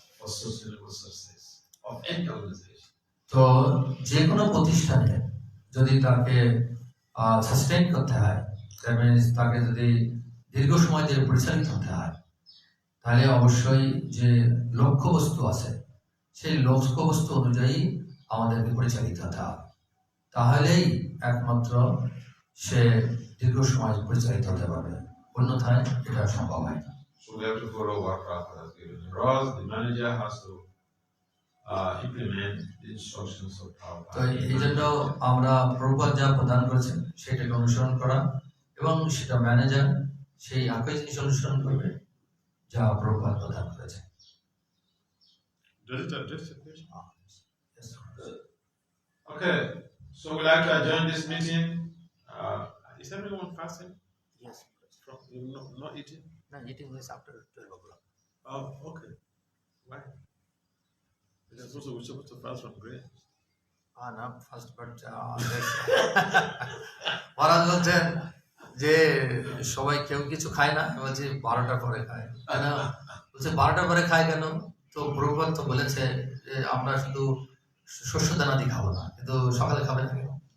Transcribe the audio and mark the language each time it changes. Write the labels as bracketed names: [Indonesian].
[English] for sustainable success of any organization. [Bangla] তো যে কোনো প্রতিষ্ঠানে যদি তাকে সাস্টেইন করতে হয়, [English] that means [Bangla] তাকে যদি দীর্ঘ সময় ধরে পরিচালিত হতে হয়, তাহলে অবশ্যই যে লক্ষ্যবস্তু আছে সেই লক্ষ্যবস্তু অনুযায়ী আমাদেরকে পরিচালিত হতে হবে, তাহলেই একমাত্র সে দীর্ঘ সময় পরিচালিত হতে পারবে, অন্যথায় এটা সম্ভব হয় না। [English] So we have to follow what Prabhupada has given. Ross, the manager, has to implement the instructions of [Bangla] তো [English] Prabhupada. [Bangla] এই জন্য আমরা প্রভুপাদ যা প্রদান করেছেন সেটাকে অনুসরণ করা, এবং সেটা ম্যানেজার সেই একই জিনিস অনুসরণ করবে যা প্রভুপাদ প্রদান করেছেন। [English] Does it address the question? Yes. Okay, so we'd like to adjourn this meeting. Is everyone fasting? Yes. From not eating? No, eating is after 12 o'clock. Oh, okay. Why? Because also we're supposed to fast from grain. Not first, but [Bangla] মহারাজ বলছেন যে সবাই কেউ কিছু খায় না, বলছে 12টা পরে খায় কেন, বলছে 12টা পরে খায় কেন, তো প্রভুপাদ তো বলেছে যে আমরা শুধু শস্য দানাদি খাবো না, কিন্তু সকালে খাবে না কেন?